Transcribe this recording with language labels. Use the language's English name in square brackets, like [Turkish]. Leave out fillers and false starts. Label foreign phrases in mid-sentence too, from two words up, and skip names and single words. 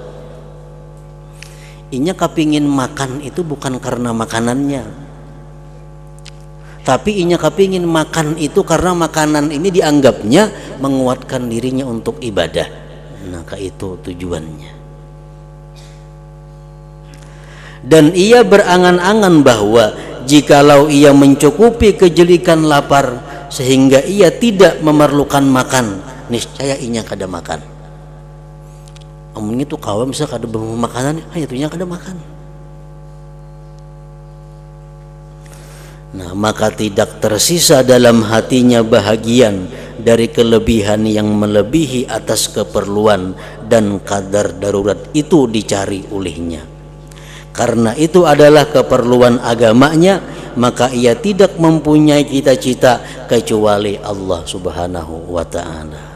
[Banjar] Inya kepingin makan itu bukan karena makanannya, tapi inya kepingin makan itu karena makanan ini dianggapnya menguatkan dirinya untuk ibadah. [Indonesian] Nah, itu tujuannya. Dan ia berangan-angan bahwa jikalau ia mencukupi kejelikan lapar sehingga ia tidak memerlukan makan, [Banjar] niscaya inya kada makan. Omongnya tuh kawan bisa kada bawa makanan, hanya tuhnya kada makan. [Indonesian] Nah, maka tidak tersisa dalam hatinya bahagian dari kelebihan yang melebihi atas keperluan dan kadar darurat itu dicari olehnya. Karena itu adalah keperluan agamanya, maka ia tidak mempunyai cita-cita kecuali Allah [Arabic] سبحانه وتعالى.